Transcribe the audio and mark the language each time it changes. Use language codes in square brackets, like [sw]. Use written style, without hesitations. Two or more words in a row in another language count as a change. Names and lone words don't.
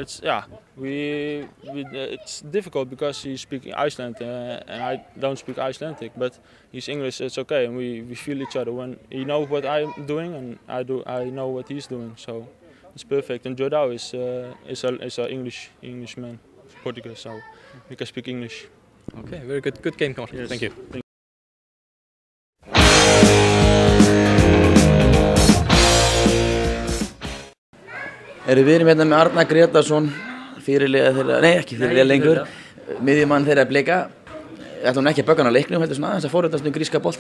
[en] It's difficult because he speaks Icelandic and I don't speak Icelandic, but his English it's okay, and we feel each other. When he knows what I'm doing and I know what he's doing, so it's perfect. And Jordao is a Englishman, Portuguese, so we can speak English. Okay, very good game, Carl. Yes. Thank you. [is] Við erum hérna með Arnar Gretarsson, ekki fyrirliða lengur, miðjumann þeirra Blika. Ætla hún ekki að bögga hann á leiknum, heldur svona aðeins að forritast gríska boltan.